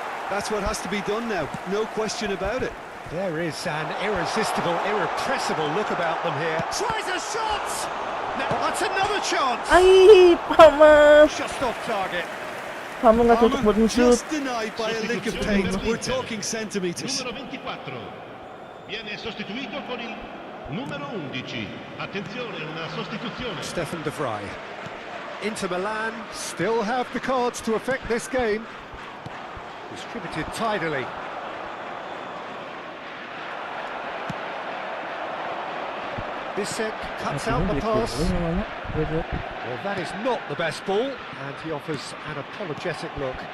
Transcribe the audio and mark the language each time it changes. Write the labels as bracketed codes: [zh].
[en] That's what has to be done now, no question about it. There is an irresistible, irrepressible look about them here. Tries a shot! Now that's another chance! Just off target. Just denied by a lick of paint. We're talking centimetres. [it] Numero 24. Viene sostituito con il numero 11. Attenzione, una sostituzione. [en] Stefan de Vrij. Inter Milan still have the cards to affect this game. Distributed tidily. Bisek cuts out the pass. Well, that is not the best ball, and he offers an apologetic look.